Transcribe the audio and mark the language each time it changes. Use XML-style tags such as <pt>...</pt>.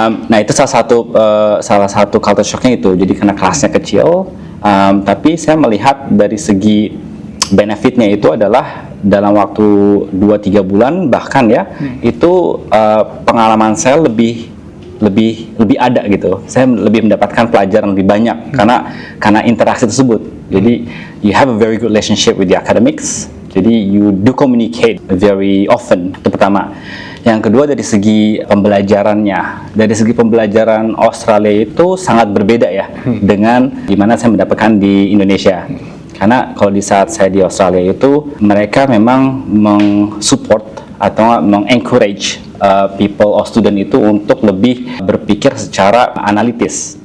<id>Nah itu salah satu culture shocknya itu. Jadi karena kelasnya kecil, tapi saya melihat dari segi benefitnya itu adalah dalam waktu 2-3 bulan bahkan ya, itu pengalaman saya lebih ada gitu. Saya lebih mendapatkan pelajaran lebih banyak karena interaksi tersebut. Jadi</id> <en>you have a very good relationship with the academics. Jadi you do communicate very often.</en> <id>Itu pertama. Yang kedua dari segi pembelajarannya. Dari segi pembelajaran Australia itu sangat berbeda ya dengan gimana saya mendapatkan di Indonesia. Karena kalau di saat saya di Australia itu mereka memang mensupport atau mengencourage</id> <en>people or student</en> <id>itu untuk lebih berpikir secara analitis.</id>